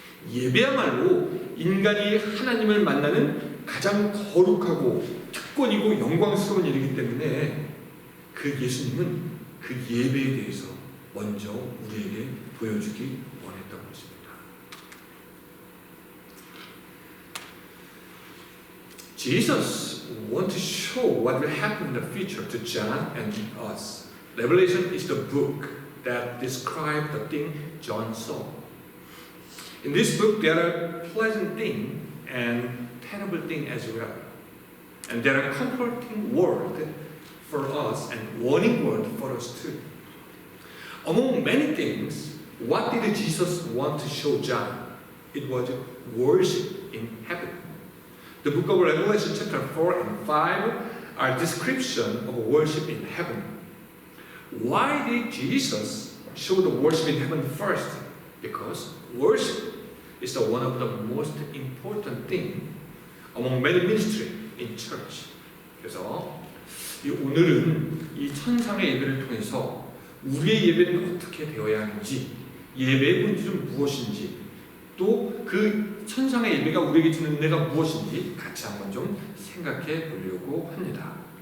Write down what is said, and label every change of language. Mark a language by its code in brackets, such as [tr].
[ko] 예배야말로 인간이 하나님을 만나는 가장 거룩하고 특권이고 영광스러운 일이기 때문에 그 예수님은 그 예배에 대해서 먼저 우리에게 보여주기 원했던 것입니다. [en] Jesus wants to show what will happen in the future to John and us. Revelation is the book that describes the thing John saw. In this book, there are pleasant things and terrible things as well. And there are comforting words for us and warning words for us too. Among many things, what did Jesus want to show John? It was worship in heaven. The book of Revelation chapter 4 and 5 are description of worship in heaven. Why did Jesus show the worship in heaven first? Because worship is one of the most important thing among many ministry in church. [ko] 그래서 오늘은 이 천상의 예배를 통해서 우리의 예배는 어떻게 되어야 하는지, 예배의 본질은 무엇인지, 또 그 천상의 예배가 우리에게 주는 은혜가 무엇인지 같이 한번 좀 생각해 보려고 합니다.